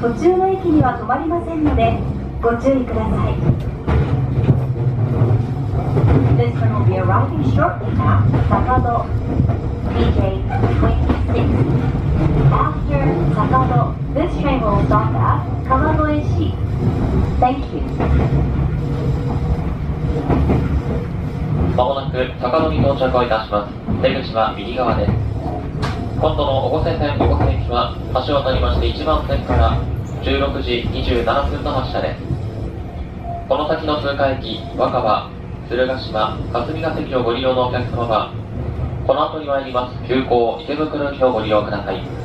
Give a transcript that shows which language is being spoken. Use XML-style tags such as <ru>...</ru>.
<ja>途中の駅には止まりませんのでご注意ください。</ja> <en>This train will be arriving shortly at Sakado TJ26. After Sakado, this train will stop at Kawagoe-shi. Thank you.</en> <ja>まもなく坂戸に到着をいたします。出口は右側です。今度の越生線越生駅は橋を渡りまして1番線から16時27分の発車です。この先の通過駅若葉、鶴ヶ島、霞ヶ関をご利用のお客様はこの後に参ります急行池袋駅をご利用ください。</ja>